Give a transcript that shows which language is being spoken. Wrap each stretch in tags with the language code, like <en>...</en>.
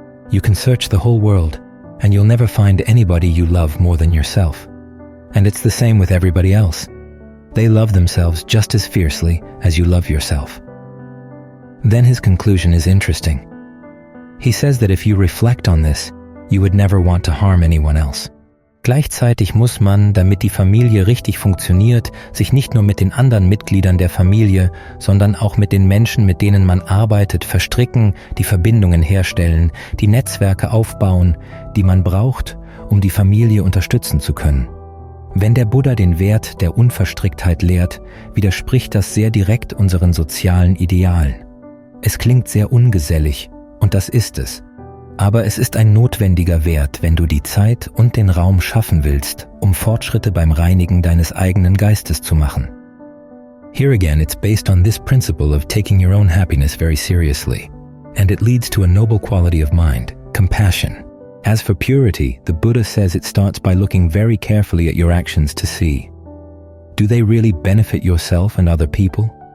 <en>You can search the whole world, and you'll never find anybody you love more than yourself. And it's the same with everybody else. They love themselves just as fiercely as you love yourself." Then his conclusion is interesting. He says that if you reflect on this, you would never want to harm anyone else.</en> <de>Gleichzeitig muss man, damit die Familie richtig funktioniert, sich nicht nur mit den anderen Mitgliedern der Familie, sondern auch mit den Menschen, mit denen man arbeitet, verstricken, die Verbindungen herstellen, die Netzwerke aufbauen, die man braucht, um die Familie unterstützen zu können. Wenn der Buddha den Wert der Unverstricktheit lehrt, widerspricht das sehr direkt unseren sozialen Idealen. Es klingt sehr ungesellig, und das ist es. Aber es ist ein notwendiger Wert, wenn du die Zeit und den Raum schaffen willst, um Fortschritte beim Reinigen deines eigenen Geistes zu machen.</de> <en>Here again, it's based on this principle of taking your own happiness very seriously, and it leads to a noble quality of mind, compassion. As for purity, the Buddha says it starts by looking very carefully at your actions to see, do they really benefit yourself and other people?</en>